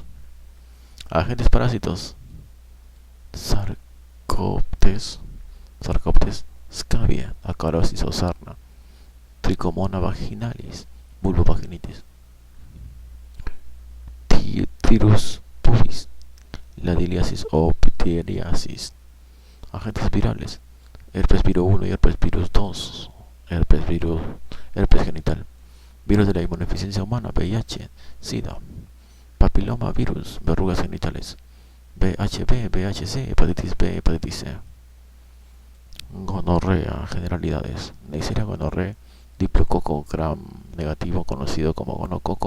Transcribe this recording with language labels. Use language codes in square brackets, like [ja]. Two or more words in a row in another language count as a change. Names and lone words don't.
[es] Agentes parásitos: Sarcoptes, Scabia, Acarosis o sarna, Trichomona vaginalis, vulvovaginitis, Tirus pubis, Ladiliasis o Pityriasis. Agentes virales: herpes virus 1 y herpes virus 2, herpes genital, virus de la inmunodeficiencia humana, VIH, SIDA, papiloma virus, verrugas genitales, VHB, VHC, hepatitis B, hepatitis C. Gonorrea, generalidades: Neisseria gonorrea, diplococo gram negativo, conocido como gonococo.